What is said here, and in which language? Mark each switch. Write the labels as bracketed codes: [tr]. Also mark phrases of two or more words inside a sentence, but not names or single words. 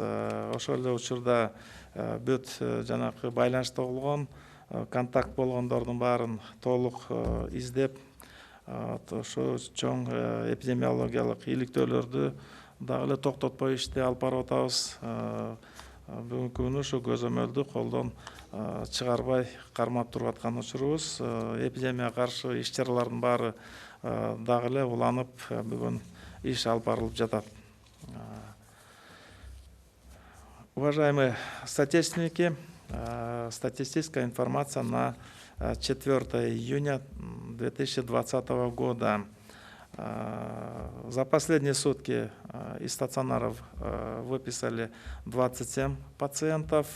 [ky] Ошол эле учурда бүт жанакы байланышта болгон, контакт болгондордун баарын толук издеп, ошо чоң эпидемиологиялык иликтөөлөрдү дагы эле токтотпой ишти алып барып атабыз. Бүгүнкү күнү ушу көзөмөлдү колдон чыгарбай кармап туруп аткан учурубуз. Эпидемияга каршы иш-чаралардын баары дагы эле уланып, бүгүн иш алып барылып жатат. [ru] Уважаемые соотечественники, статистическая информация на 4 июня 2020 года. За последние сутки из стационаров выписали 27 пациентов.